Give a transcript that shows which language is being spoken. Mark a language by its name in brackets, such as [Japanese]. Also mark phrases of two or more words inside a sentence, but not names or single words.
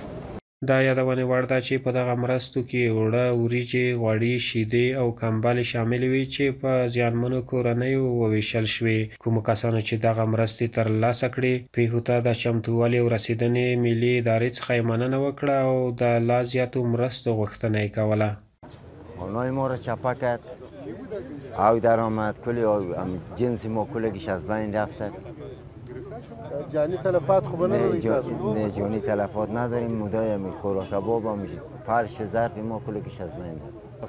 [Pashto] دا یادونې وړ ده چې په دغه مرستو کې اوړه، وریجې، غوړي، شیدې او کمبلې شاملې وې چې په زیانمنو کورنیو وویشل شوې. کومو کسانو چې دغه مرستې ترلاسه کړې پیښو ته د چمتووالي او رسېدنې ملي ادارې څخه یې مننه وکړه او د لا زیاتو مرستو غوښتنه یې کوله. [Persian] خانه‌های ما را چپه کرد او درآمد کلی جنس ما کلگیش از بین رفته. جانی تلفات خوب نه جانی تلفات نداریم. مدای می خوراک کباب هم فرش ظرف ما کلگیش از بین رفت.